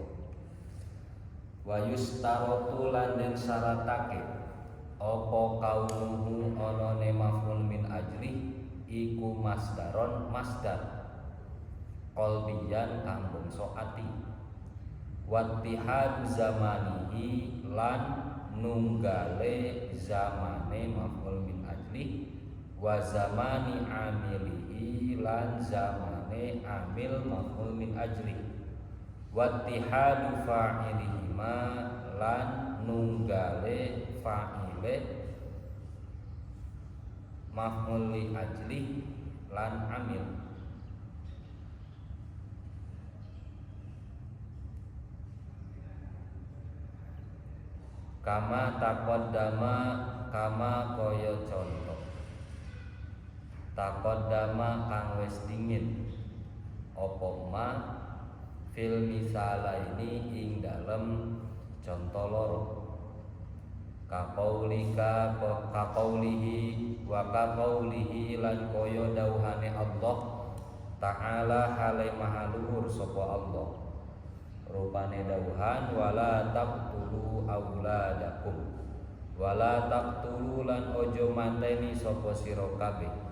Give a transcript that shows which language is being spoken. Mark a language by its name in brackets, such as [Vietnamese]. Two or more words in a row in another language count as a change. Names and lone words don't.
[Arabic] ويشترط [Javanese] lan den syaratake apa kaunuhu anane [Arabic] مفعول من أجله [Javanese] iku masdaron masdar qalbiyan kang bangsa ati. [Arabic] واتحاد زمانه [Javanese] lan nunggale zamane [Arabic] مفعول من أجله وزمان عامله [Javanese] lan zamane amil [Arabic] مفعول من أجله. واتحاد فاعليهما [Javanese] lan nunggale fa'ile [Arabic] مفعول لأجله [Javanese] lan amil. [Arabic] كما تقدم [Javanese] kama kaya contoh taqaddama kang wis dingin apa [Arabic] ما في المثالين [Javanese] ing dalem contoh loro [Arabic] كقولك كقوله وكقوله [Javanese] lan kaya dawuhane [Arabic] الله تعالى [Javanese] hale maha luhur sapa Allah rupane dawuhan [Arabic] ولا تقتلوا أولادكم ولا تقتلوا [Javanese] lan ojo manteni sapa sira kabeh